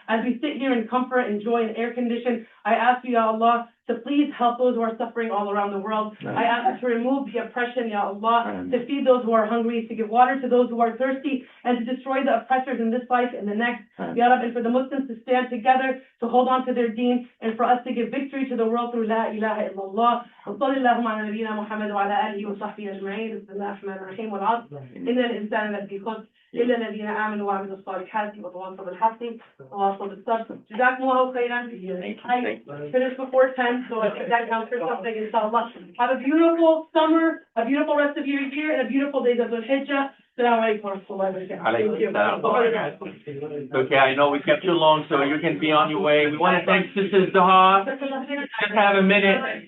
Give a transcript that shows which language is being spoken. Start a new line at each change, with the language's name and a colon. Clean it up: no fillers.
English: As we sit here in comfort and joy and air condition, I ask you, Ya Allah, to please help those who are suffering all around the world. I ask you to remove the oppression, Ya Allah, to feed those who are hungry, to give water to those who are thirsty, and to destroy the oppressors in this life and the next. Ya Rabbi, and for the Muslims to stand together, to hold on to their deen, and for us to give victory to the world through
Arabic: La ilaha illallah. وصلى اللهم على نبينا محمد وعلى آله وصحبه أجمعين. بسم الله الرحمن الرحيم. والعصر إن الإنسان لفي خسر إلا الذين آمنوا وعملوا الصالحات وتواصوا بالحق وتواصوا بالصبر. جزاكم الله خيرا.
English: I finished before 10, so I think that counts for something, inshallah. Have a beautiful summer, a beautiful rest of your year, and a beautiful day of Dhul Hijjah. Assalamu alaikum. Thank you. Okay, I know we kept you long, so you can be on your way. We want to thank Sisters Daha. Just have a minute.